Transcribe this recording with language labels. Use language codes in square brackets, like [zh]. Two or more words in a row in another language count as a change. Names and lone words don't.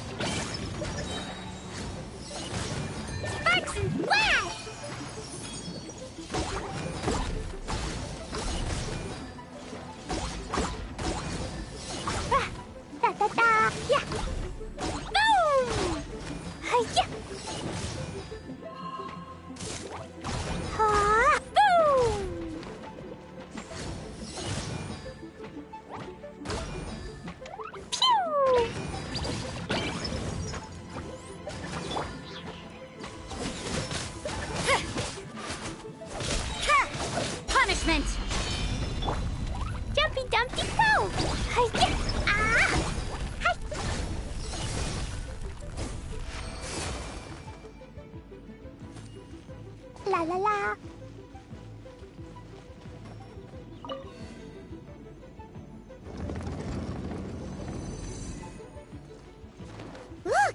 [en] Sparks and flash! Da da da! Yeah! Boom! Hi-ya! Ha! Boom! Pew! Punishment! Jumpy Dumpty go! Hi-ya! Ah! Hi! La la la! Look!